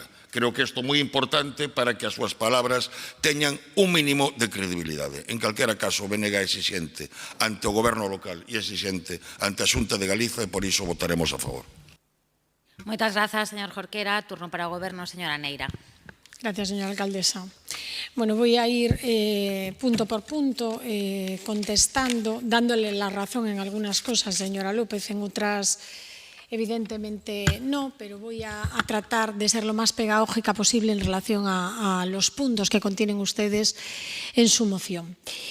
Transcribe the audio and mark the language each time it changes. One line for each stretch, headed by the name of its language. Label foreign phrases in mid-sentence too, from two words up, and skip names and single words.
Galician: Creo que isto é moi importante para que as súas palabras teñan un mínimo de credibilidade. En calquera caso, o BNG é exixente ante o Goberno local e exixente ante a Xunta de Galiza e por iso votaremos a favor. Moitas grazas, señor Jorquera. Turno para o Goberno, señora Neira.
Spanish: Gracias, señora alcaldesa. Bueno, voy a ir punto por punto contestando, dándole la razón en algunas cosas, señora López, en otras evidentemente no, pero voy a tratar de ser lo más pedagógica posible en relación a los puntos que contienen ustedes en su moción.